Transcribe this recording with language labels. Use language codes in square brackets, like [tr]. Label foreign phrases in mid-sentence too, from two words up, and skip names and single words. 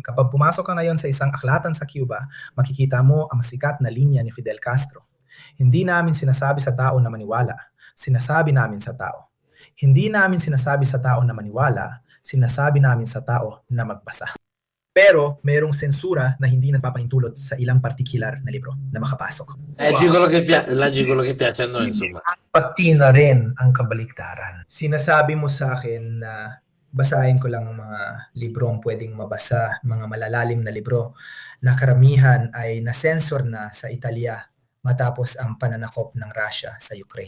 [tl] Kapag pumasok ka ngayon sa isang aklatan sa Cuba, makikita mo ang sikat na linya ni Fidel Castro. Hindi namin sinasabi sa tao na maniwala, sinasabi namin sa tao. Hindi namin sinasabi sa tao na maniwala, sinasabi namin sa tao na magbasa. Pero mayroong sensura na hindi nagpapahintulot sa ilang partikular na libro na makapasok. [it] Leggi quello che piace a noi, insomma. [tl] Pati na rin ang kabaliktaran. Sinasabi mo sa akin na basahin ko lang ang mga librong pwedeng mabasa, mga malalalim na libro na karamihan ay nasensor na sa Italia matapos ang pananakop ng Russia sa Ukraine.